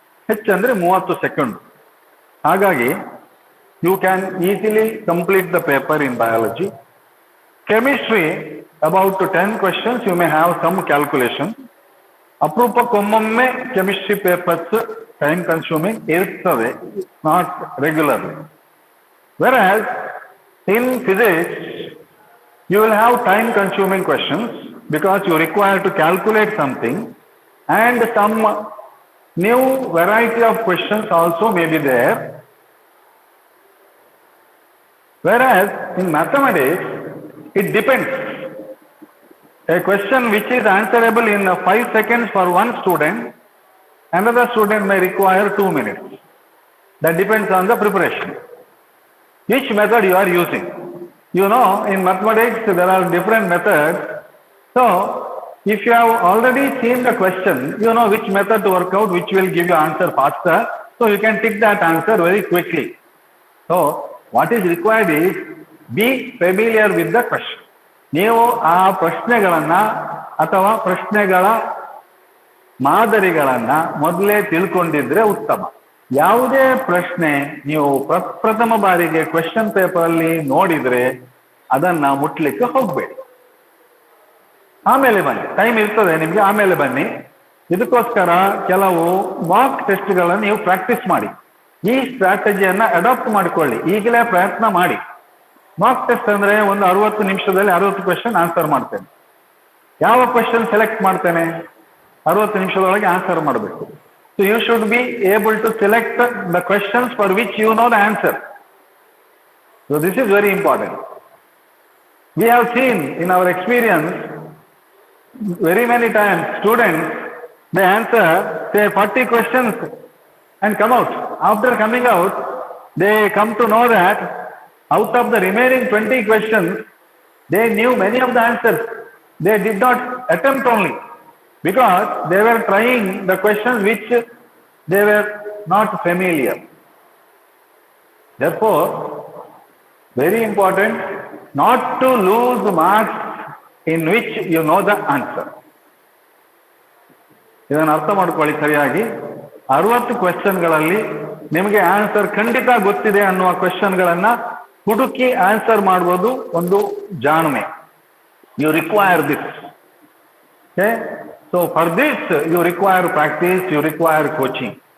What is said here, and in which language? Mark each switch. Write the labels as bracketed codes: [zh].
[en] ಹೆಚ್ಚಂದ್ರೆ 30 ಸೆಕೆಂಡ್. ಹಾಗಾಗಿ you can easily complete the paper in biology. Chemistry about 10 questions you may have some calculation. ಅಪರೂಪಕ್ಕೊಮ್ಮೊಮ್ಮೆ chemistry papers time consuming ಇರ್ತವೆ, not regularly. Whereas in physics you will have time consuming questions because you require to calculate something, and some new variety of questions also may be there. Whereas in mathematics it depends. A question which is answerable in 5 seconds for one student, another student may require 2 minutes. That depends on the preparation, which method you are using. You know, in mathematics there are different methods. So if you have already seen the question, you know which method to work out, which will give you answer faster. So you can tick that answer very quickly. So what is required is be familiar with the question. [kn] ನೀವು ಆ ಪ್ರಶ್ನೆಗಳನ್ನ ಅಥವಾ ಪ್ರಶ್ನೆಗಳ ಮಾದರಿಗಳನ್ನ ಮೊದಲೇ ತಿಳ್ಕೊಂಡಿದ್ರೆ ಉತ್ತಮ. ಯಾವುದೇ ಪ್ರಶ್ನೆ ನೀವು ಪ್ರಥಮ ಬಾರಿಗೆ ಕ್ವೆಶ್ಚನ್ ಪೇಪರ್ ಅಲ್ಲಿ ನೋಡಿದ್ರೆ ಅದನ್ನ ಮುಟ್ಲಿಕ್ಕೆ ಹೋಗ್ಬೇಡಿ. ಆಮೇಲೆ ಬನ್ನಿ, ಟೈಮ್ ಇರ್ತದೆ ನಿಮ್ಗೆ, ಆಮೇಲೆ ಬನ್ನಿ. ಇದಕ್ಕೋಸ್ಕರ ಕೆಲವು ಮಾಕ್ ಟೆಸ್ಟ್ಗಳನ್ನು ನೀವು ಪ್ರಾಕ್ಟೀಸ್ ಮಾಡಿ. ಈ ಸ್ಟ್ರಾಟಜಿಯನ್ನ ಅಡಾಪ್ಟ್ ಮಾಡಿಕೊಳ್ಳಿ, ಈಗಲೇ ಪ್ರಯತ್ನ ಮಾಡಿ. ಮಾಕ್ ಟೆಸ್ಟ್ ಅಂದ್ರೆ ಒಂದು 60 ನಿಮಿಷದಲ್ಲಿ 60 ಕ್ವೆಶ್ಚನ್ ಆನ್ಸರ್ ಮಾಡ್ತೇನೆ. ಯಾವ ಕ್ವೆಶ್ಚನ್ ಸೆಲೆಕ್ಟ್ ಮಾಡ್ತೇನೆ? 60 ನಿಮಿಷದೊಳಗೆ ಆನ್ಸರ್ ಮಾಡಬೇಕು. [en] So you should be able to select the questions for which you know the answer. So this is very important. We have seen in our experience very many times students, they answer say 40 questions and come out. After coming out, they come to know that out of the remaining 20 questions, they knew many of the answers. They did not attempt only because they were trying the questions which they were not familiar. Therefore, very important not to lose marks in which you know the answer. [kn] ಇದನ್ನು ಅರ್ಥ ಮಾಡ್ಕೊಳ್ಳಿ ಸರಿಯಾಗಿ. 60 ಕ್ವೆಶ್ಚನ್ಗಳಲ್ಲಿ ನಿಮಗೆ answer ಖಂಡಿತ ಗೊತ್ತಿದೆ ಅನ್ನುವ ಕ್ವೆಶ್ಚನ್ಗಳನ್ನ ಹುಡುಕಿ answer ಮಾಡುವುದು ಒಂದು ಜಾಣ್ಮೆ. [en] You require this. Okay, so for this you require practice, you require coaching.